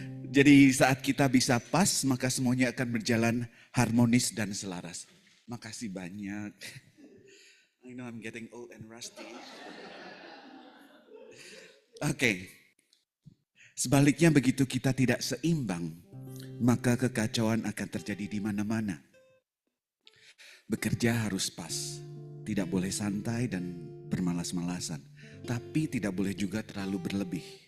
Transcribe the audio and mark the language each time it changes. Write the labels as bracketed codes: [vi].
[id] Jadi saat kita bisa pas, maka semuanya akan berjalan harmonis dan selaras. Makasih banyak. [en] I know I'm getting old and rusty. [id] Oke. Sebaliknya begitu kita tidak seimbang, maka kekacauan akan terjadi di mana-mana. Bekerja harus pas, tidak boleh santai dan bermalas-malasan, tapi tidak boleh juga terlalu berlebih.